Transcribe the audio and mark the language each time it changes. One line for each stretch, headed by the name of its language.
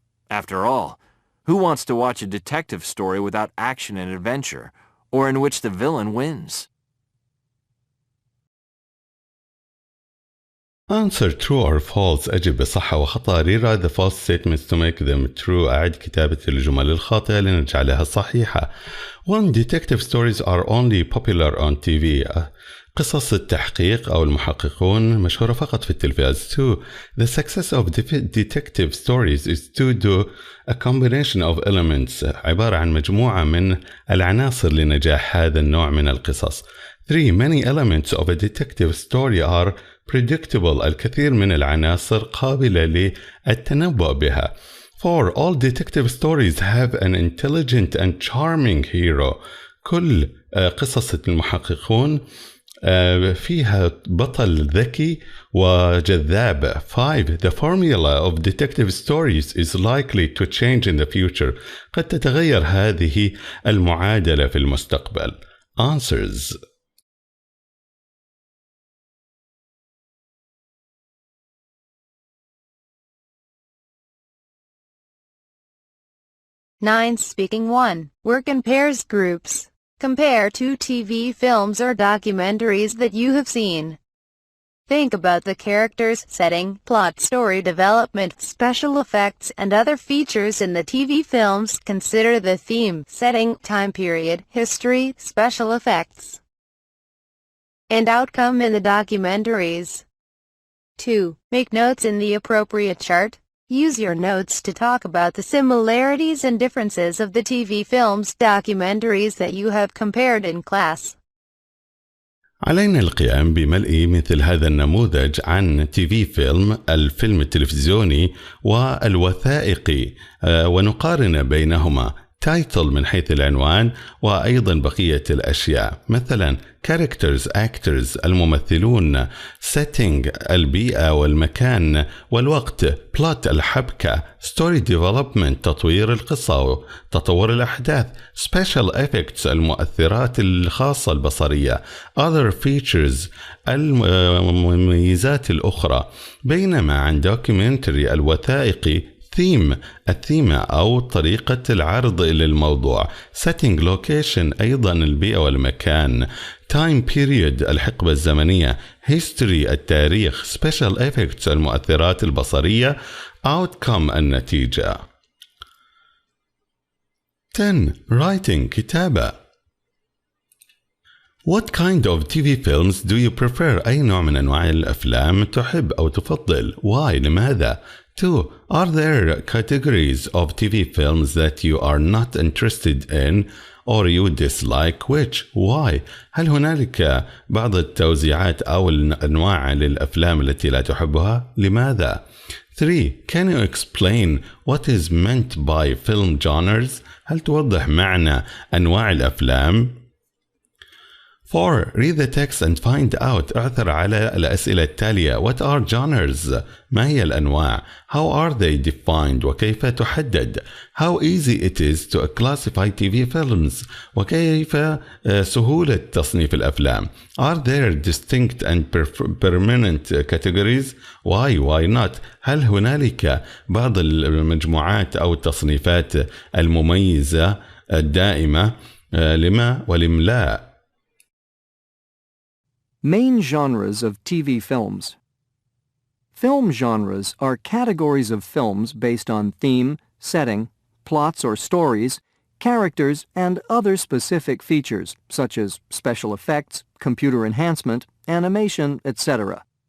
English: After all, who wants to watch a detective story without action and adventure, or in which the villain wins? Answer true or false.
Arabic: أجب بصحة وخطأ.
English: Rewrite the false statements to make them true.
Arabic: أعد كتابة الجمل الخاطئة لنجعلها صحيحة.
English: 1. Detective stories are only popular on TV.
Arabic: قصص التحقيق أو المحققون مشهورة فقط في التلفاز.
English: 2. The success of detective stories is due to a combination of elements.
Arabic: عبارة عن مجموعة من العناصر لنجاح هذا النوع من القصص.
English: 3. Many elements of a detective story are predictable.
Arabic: الكثير من العناصر قابلة للتنبؤ بها.
English: 4. All detective stories have an intelligent and charming hero.
Arabic: كل قصص المحققون فيها بطل ذكي وجذاب.
English: 5. The formula of detective stories is likely to change in the future.
Arabic: قد تتغير هذه المعادلة في المستقبل.
English: Answers. Nine. Speaking 1. Work in pairs groups. Compare 2 TV films or documentaries that you have seen. Think about the characters, setting, plot, story development, special effects, and other features in the TV films. Consider the theme, setting, time period, history, special effects, and outcome in the documentaries. 2. Make notes in the appropriate chart. Use your notes to talk about the similarities and differences of the TV films, documentaries that you have compared in class.
Arabic: علينا القيام بملء مثل هذا النموذج عن TV فيلم، الفيلم التلفزيوني والوثائقي، ونقارن بينهما. title من حيث العنوان وأيضا بقية الأشياء، مثلا
English: characters actors
Arabic: الممثلون، setting البيئة والمكان والوقت، plot الحبكة،
English: story development
Arabic: تطوير القصة وتطور الأحداث،
English: special effects
Arabic: المؤثرات الخاصة البصرية،
English: other features
Arabic: المميزات الأخرى. بينما عن documentary الوثائقي theme الثيمة أو طريقة العرض للموضوع.
English: setting location
Arabic: أيضا البيئة والمكان.
English: time period
Arabic: الحقبة الزمنية. history التاريخ.
English: special effects
Arabic: المؤثرات البصرية. outcome النتيجة.
English: 10. writing
Arabic: كتابة.
English: What kind of TV films do you prefer?
Arabic: أي نوع من أنواع الأفلام تحب أو تفضل؟
English: Why؟
Arabic: لماذا؟ 2.
English: Are there categories of TV films that you are not interested in or you dislike? Which? Why؟
Arabic: هل هنالك بعض التوزيعات أو الأنواع للأفلام التي لا تحبها؟ لماذا؟ 3.
English: Can you explain what is meant by film genres?
Arabic: هل توضح معنى أنواع الأفلام؟ 4.
English: Read the text and find out.
Arabic: اعثر على الأسئلة التالية.
English: What are genres?
Arabic: ما هي الأنواع?
English: How are they defined?
Arabic: وكيف تحدد?
English: How easy it is to classify TV films?
Arabic: وكيف سهولة تصنيف الأفلام?
English: Are there distinct and permanent categories? Why not?
Arabic: هل هنالك بعض المجموعات أو التصنيفات المميزة الدائمة؟ لما ولم لا؟
English: Main genres of TV films. Film genres are categories of films based on theme, setting, plots or stories, characters, and other specific features, such as special effects, computer enhancement, animation, etc.